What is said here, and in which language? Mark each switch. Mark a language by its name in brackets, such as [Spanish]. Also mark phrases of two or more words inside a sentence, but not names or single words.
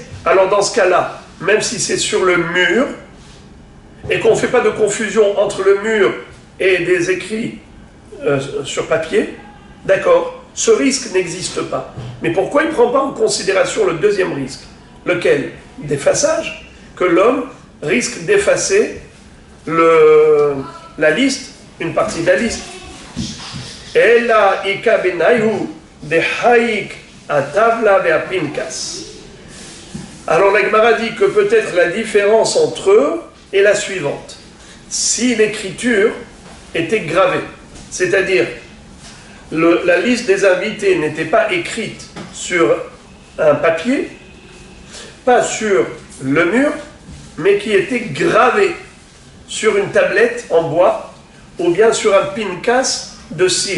[French] Alors dans ce cas-là, même si c'est sur le mur, et qu'on ne fait pas de confusion entre le mur et des écrits sur papier, d'accord, ce risque n'existe pas. Mais pourquoi il ne prend pas en considération le deuxième risque? Lequel? D'effaçage, que l'homme risque d'effacer la liste, une partie de la liste. [Aramaic] אלא איכא בינייהו דחקק אטבלא ואפנקס. [French] Alors la Gemara dit que peut-être la différence entre eux est la suivante. Si l'écriture était gravée, c'est-à-dire la liste des invités n'était pas écrite sur un papier, pas sur le mur, mais qui était gravée sur une tablette en bois ou bien sur un pinkas de cire.